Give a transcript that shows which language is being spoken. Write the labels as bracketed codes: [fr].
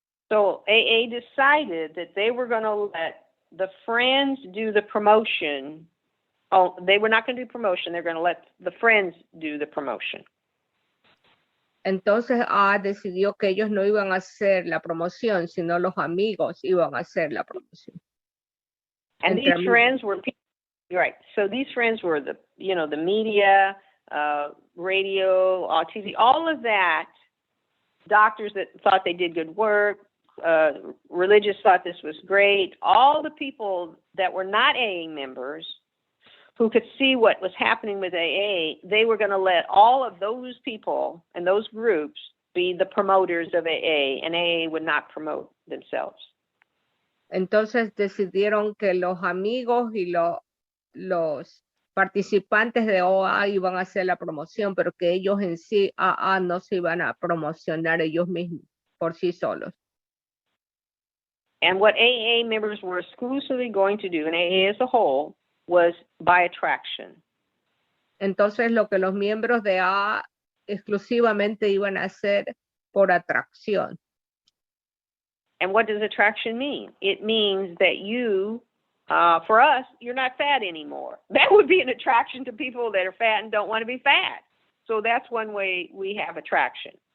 [en] So AA decided that they were going to let the friends do the promotion. Oh, they were not going to do promotion. They're going to let the friends do the promotion. [es] Entonces decidió que ellos no iban a hacer la promoción, sino los amigos iban a hacer la promoción. [en] And these friends were people, right? So these friends were the media, radio, TV, all of that. Doctors that thought they did good work, religious thought this was great. All the people that were not AA members who could see what was happening with AA, they were going to let all of those people and those groups be the promoters of AA, and AA would not promote themselves. [es] Entonces decidieron que los amigos y los participantes de AA iban a hacer la promoción, pero que ellos en sí, AA, no se iban a promocionar ellos mismos por sí solos. [en] And what AA members were exclusively going to do, and AA as a whole, was by attraction. [es] Entonces lo que los miembros de AA exclusivamente iban a hacer por atracción. [en] And what does attraction mean? It means that you, for us, you're not fat anymore. That would be an attraction to people that are fat and don't want to be fat. So that's one way we have attraction.